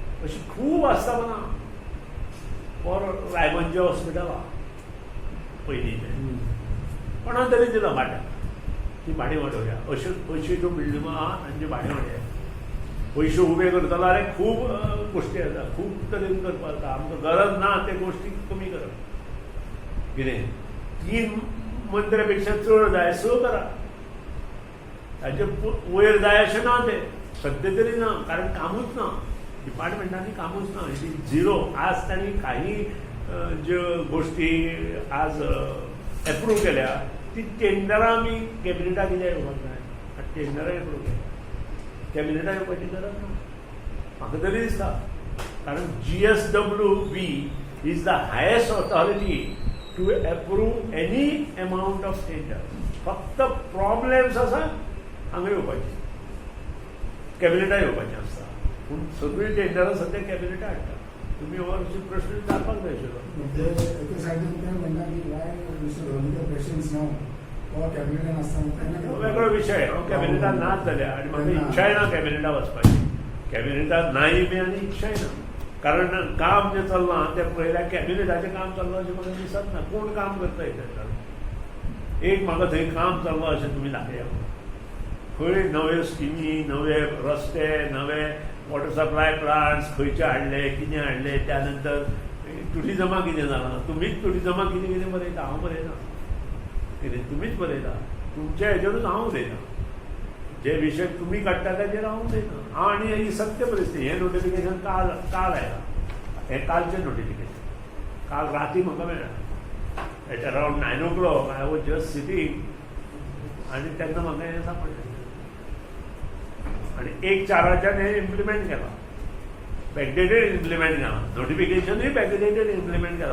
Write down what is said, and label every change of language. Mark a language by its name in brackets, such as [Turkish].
[Konkani] अशी खूब आस्थापनां फॉर रायमंजे हॉस्पिटल आहा पयलींचें कोणा तरी दिलां भाडें. ती भाडें वाडोवया. अश्यो ज्यो बिल्डिंगो आहा तांचे भाडें वाडया. पयशे उबे करतलो जाल्यार खूब गोश्टी आसा. खूब तरेन करपाक जाता. आमकां गरज ना ते गोश्टी कमी करप. कितें 3 मंत्र्या पेक्षा चड जाय 6 करा. ताचे वयर जाय अशें ना तें. सध्या तरी ना, कारण कामूच ना, डिपार्टमेंटांनी कामूच ना, झिरो. आज तांणी काही ज्यो गोष्टी आज एप्रूव्ह केल्या ती टेंडरां आमी कॅबिनेटाक कित्याक येवपाक जाय, टेंडरां एप्रूव्ह केल्या, कॅबिनेटाक येवपाची गरज ना म्हाका तरी दिसता. कारण [English] GSWB is the highest authority to approve any amount of tender. [Konkani] फक्त प्रॉब्लेम्स आसा हांगा येवपाचे, कॅबिनेटाक येवपाचें आसता. पूण सगळीं टेंडरां सद्या कॅबिनेटाक हाडटा. तुम्ही हो प्रश्न विचारपाक जाय आशिल्लो. म्हणजे एके सायडीन ते म्हणटा की वाय मिस्टर धोनीकर पेशन्स नाव हो कॅबिनेटान आसता वेगळो विशय. हांव कॅबिनेटात नाच जाल्या आनी म्हाका इच्छाय ना कॅबिनेटाक वचपाची. कॅबिनेटात नाही बी आनी इच्छाय ना. कारण काम जें चल्लां तें पळयल्यार कॅबिनेटाचें काम चल्लां अशें म्हाका दिसत ना. कोण काम करता हेजेर? एक म्हाका थंय काम चल्लां अशें तुमी दाखया. खंय नव्यो स्किमी, नवे रस्ते, नवे वॉटर सप्लाय प्लांट्स खंयचे हाडले, कितें हाडले, त्या नंतर टुरिजमा कितें जालां. तुमीच टुरिजमा कितें कितें बरयता, हांव बरयना. कितें तुमीच बरयता. तुमच्या हेजेरूच हांव उलयना. जे विशय तुम्ही काडटा ताचेर हांव उलयना. हांव आनी ही सत्य परिस्थिती. हें नोटिफिकेशन काल आयलां. हें कालचें नोटिफिकेशन. काल राती म्हाका मेळ्ळां. [English] at around 9 o'clock I was just sitting [Konkani] आनी तेन्ना म्हाका हें सांपडलें. आणि 1/4 हे इम्प्लिमेंट केला. बॅकडेटेड इम्प्लिमेंट केला. नोटिफिकेशनूय बॅकडेटेड इम्प्लिमेंट केला.